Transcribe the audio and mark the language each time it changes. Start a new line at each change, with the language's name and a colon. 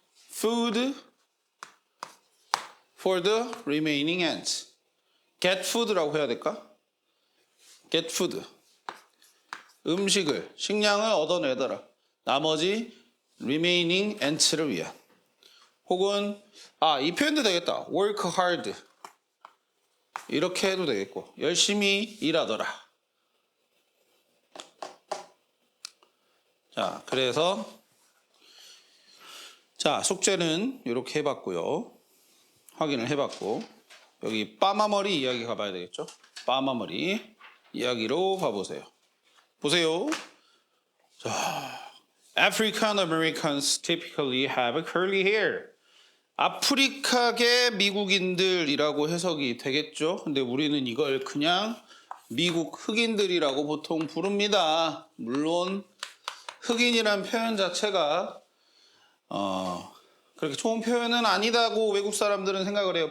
English: Food for the remaining ants. Get food
Korean: 라고 해야 될까?
English: Get food.
Korean: 음식을, 식량을 얻어내더라. 나머지
English: remaining ants
Korean: 를 위한. 혹은 이 표현도 되겠다.
English: Work hard.
Korean: 이렇게 해도 되겠고. 열심히 일하더라. 자, 그래서 자, 숙제는 이렇게 해봤고요. 확인을 해봤고 여기 빠마머리 이야기 가봐야 되겠죠? 빠마머리 이야기로 봐보세요. 보세요.
English: 자, African Americans typically have curly hair.
Korean: 아프리카계 미국인들이라고 해석이 되겠죠? 근데 우리는 이걸 그냥 미국 흑인들이라고 보통 부릅니다. 물론 흑인이란 표현 자체가 그렇게 좋은 표현은 아니다고 외국 사람들은 생각을 해요.